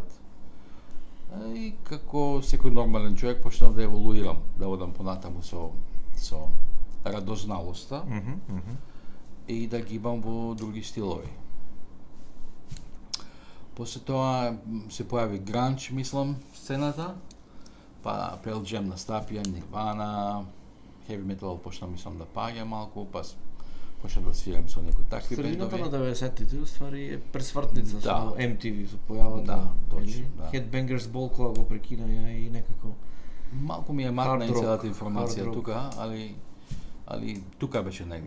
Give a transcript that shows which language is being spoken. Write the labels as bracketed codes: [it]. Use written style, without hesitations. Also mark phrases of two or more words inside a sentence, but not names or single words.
[mk] И како секој нормален човек почнав да еволуирам, да одам понатаму со радозналоста и да гибам во други стилови. После тоа се појави гранч, мислам, сцената, па Pearl Jam настапија, Nirvana, [en] heavy metal [mk] почна, мислам, да паѓа малку, па почнав да свирам со некои такви Средината бендови. на 90-тите уствари е пресвртница Да. со MTV, со појавата. Да, точно, нели? да. Headbangers Ball кога го прекина ја и некако. Малку ми е матна Hard и rock, целата hard информација rock. тука, али тука беше негде.